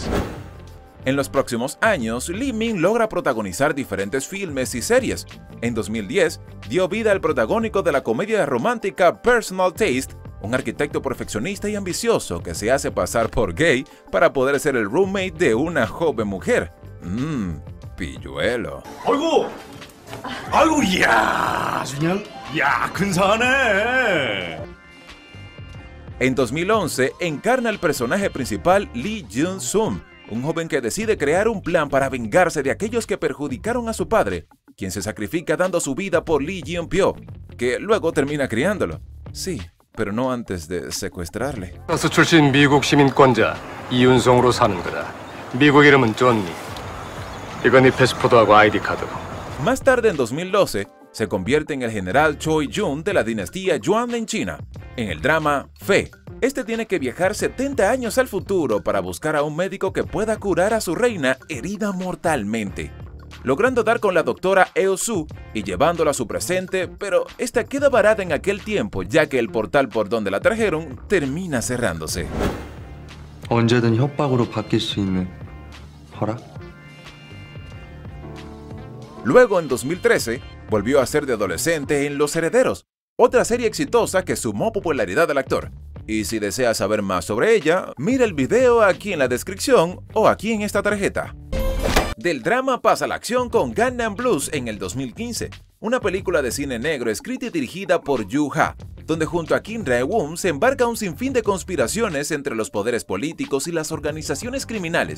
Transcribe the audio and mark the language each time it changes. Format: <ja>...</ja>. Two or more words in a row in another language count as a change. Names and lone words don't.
<es>En los próximos años, Lee Min logra protagonizar diferentes filmes y series. En 2010, dio vida al protagónico de la comedia romántica Personal Taste, un arquitecto perfeccionista y ambicioso que se hace pasar por gay para poder ser el roommate de una joven mujer. Pilluelo.</es> <ko>아이고, 이야, 그냥, 야, 근사하네.</ko> <es>En 2011, encarna el personaje principal Lee Jun-sung, un joven que decide crear un plan para vengarse de aquellos que perjudicaron a su padre, quien se sacrifica dando su vida por Lee Yeon-pyo, que luego termina criándolo. Sí, pero no antes de secuestrarle.</es> <ko>프랑스 출신 미국 시민권자 이윤성으로 사는 거다. 미국 이름은 존니. 이건 네 패스포드하고 아이디 카드.</ko> <es>Más tarde, en 2012, se convierte en el general Choi Jun de la dinastía Yuan en China, en el drama Fe. Este tiene que viajar 70 años al futuro para buscar a un médico que pueda curar a su reina herida mortalmente, logrando dar con la doctora Eo-su y llevándola a su presente, pero esta queda varada en aquel tiempo ya que el portal por donde la trajeron termina cerrándose.</es> <ko>언제든 협박으로 바뀔 수 있는 허락?</ko> <es>Luego, en 2013, volvió a ser de adolescente en Los Herederos, otra serie exitosa que sumó popularidad al actor. Y si deseas saber más sobre ella, mira el video aquí en la descripción o aquí en esta tarjeta. Del drama pasa a la acción con Gangnam Blues en el 2015, una película de cine negro escrita y dirigida por Yu Ha, donde junto a Kim Rae-woon se embarca un sinfín de conspiraciones entre los poderes políticos y las organizaciones criminales.</es>